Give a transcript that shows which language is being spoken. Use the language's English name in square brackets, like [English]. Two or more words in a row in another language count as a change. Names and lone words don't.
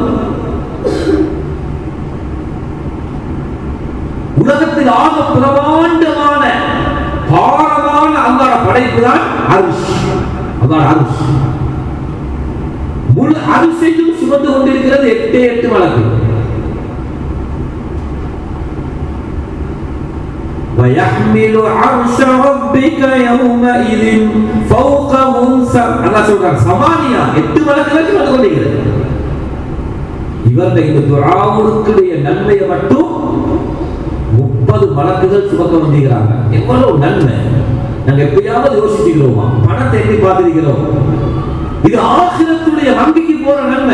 [Tamil] உலகத்தில் ஆக பிரமாண்டமான பாரமான அல்லாஹ்வுடைய படைப்பு தான் அர்ஷ். அல்லாஹ் அர்ஷ் முழு அரிசையும் சுமந்து கொண்டிருக்கிறது 8 மலக்கு. [Arabic] وَيَحْمِلُ عَرْشَ رَبِّكَ يَوْمَئِذٍ فَوْقَهُمْ [Tamil] அல்லாஹ் சொல்றார் சமானியா 8 மலக்குகள் வந்து கொண்டிருக்கிறது. இவருடைய இந்த துஆவுடைய நன்மையை மட்டும் 30 மலக்குகள் சுமக்க வந்திருக்கிறாங்க. எவ்வளவு நன்மை! நாங்க எப்பயாவது யோசிச்சுக்கிறோமா? பணத்தை எப்படி பார்த்திருக்கிறோம்? இது ஆகிரத்துடைய நம்பிக்கை போற நன்மை.